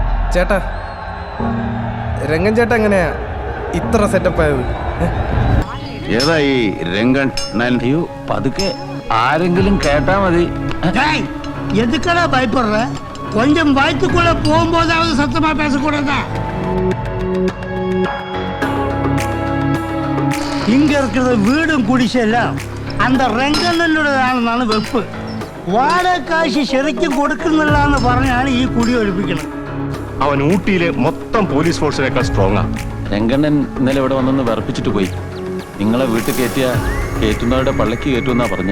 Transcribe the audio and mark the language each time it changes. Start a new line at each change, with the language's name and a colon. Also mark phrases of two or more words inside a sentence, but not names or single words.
Malayalam: ചേട്ടാ, രംഗൻ ചേട്ടാ എങ്ങനെയാ ഇത്ര സെറ്റപ്പ് ആയത്? ഏതാ ഈ രംഗൻ? അയ്യോ പതുക്കെ, ആരെങ്കിലും കേട്ടാ മതി.
Tamil: எதுக்கடா பயப்படுற? கொஞ்சம் வயிற்றுக்குள்ள போகும்போதாவது சத்தமா பேசக்கூடாதா? இங்க இருக்கிற வீடும் குடிசெல்லாம் அந்த
Malayalam: രംഗണ്ണനുടേതാണെന്നാണ് വെപ്പ്. വാടകാശി ശരിക്കും കൊടുക്കുന്നില്ലാന്ന് പറഞ്ഞാണ് ഈ കുടി ഒഴിപ്പിക്കുന്നത്. അവൻ ഊട്ടിയിലെ മൊത്തം പോലീസ് ഫോഴ്സിനേക്കാൾ സ്ട്രോങ്ങാ. രംഗണ്ണൻ ഇന്നലെ ഇവിടെ വന്നൊന്ന് വിറപ്പിച്ചിട്ട് പോയി. നിങ്ങളെ വീട്ടിൽ കയറ്റുന്നവരുടെ പള്ളിക്ക് കയറ്റുമെന്നാ പറഞ്ഞ്.